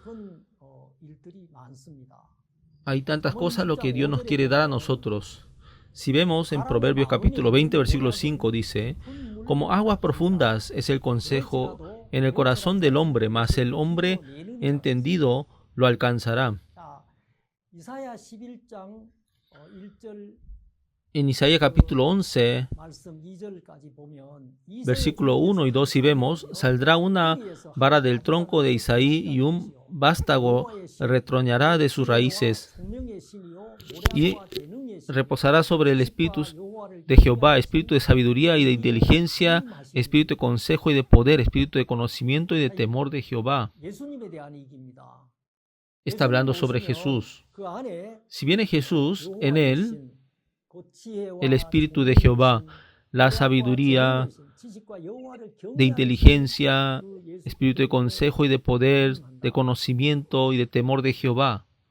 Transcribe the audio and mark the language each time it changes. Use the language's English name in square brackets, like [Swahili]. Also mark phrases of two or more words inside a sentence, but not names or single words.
[Spanish] Hay tantas cosas lo que Dios nos quiere dar a nosotros. Si vemos en Proverbios capítulo 20, versículo 5, dice, como aguas profundas es el consejo en el corazón del hombre, mas el hombre entendido lo alcanzará. [Korean] 이사야 11장 1절 [Spanish] En Isaías capítulo 11, [Korean] 말씀 2절까지 보면 [Spanish] versículo 1 y 2, si vemos, saldrá una vara del tronco de Isaí y un vástago retoñará de sus raíces y reposará sobre el espíritu de Jehová, espíritu de sabiduría y de inteligencia, espíritu de consejo y de poder, espíritu de conocimiento y de temor de Jehová. [Korean] 예수님에 대한 얘기입니다. [Spanish] Está hablando sobre Jesús. Si viene Jesús, en él, el espíritu de Jehová, la sabiduría, de inteligencia, espíritu de consejo y de poder, de conocimiento y de temor de Jehová.